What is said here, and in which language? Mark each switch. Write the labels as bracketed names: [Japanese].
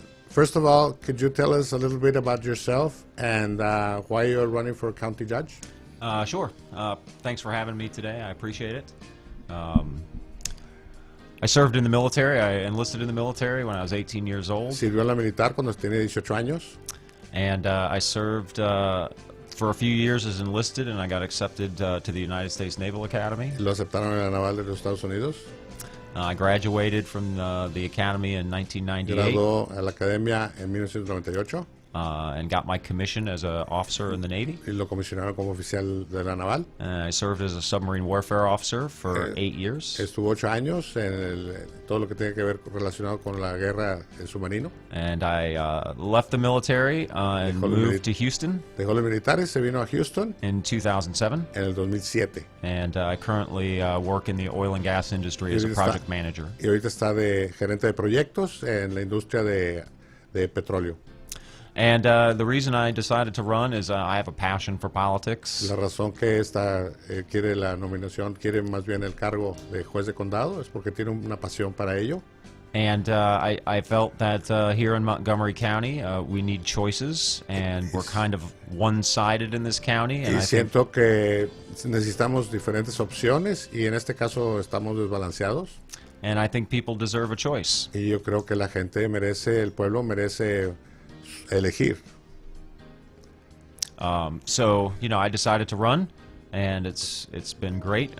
[English] First of all, could you tell us a little bit about yourself and why you're running for county judge? Sure. Thanks for having me today. I appreciate it. I served in the military. I enlisted in the military when I was 18 years old. [Spanish] Sirvió en la militar cuando tenía 18 años. [English] And I served for a few years as enlisted, and I got accepted to the United States Naval Academy. [Spanish] Lo aceptaron en la naval de los Estados Unidos. [English] I graduated from the academy in 1998. [Spanish] Graduó a la academia en 1998. [English] And got my commission as an officer in the Navy. [Spanish] Y lo comisionaron como oficial de la naval. [English] I served as a submarine warfare officer for 8 years. [Spanish] Estuvo 8 años en todo lo que tiene que ver relacionado con la guerra submarino. [English] And I left the military and moved to Houston. [Spanish] Dejó los militares, se vino a Houston. [English] In 2007. [Spanish] En el 2007. [English] And I currently work in the oil and gas industry as a project manager. [Spanish] Y ahorita está de gerente de proyectos en la industria de petróleo. [English] And the reason I decided to run is I have a passion for politics. [Spanish] La razón que quiere la nominación, quiere más bien el cargo de juez de condado, es porque tiene una pasión para ello. [English] And I felt that here in Montgomery County, we need choices, and we're kind of one-sided in this county. And [Spanish] y siento que necesitamos diferentes opciones, y en este caso estamos desbalanceados. [English] And I think people deserve a choice. [Spanish] Y yo creo que la gente merece, el pueblo merece elegir. [English] So, I decided to run, and it's been great.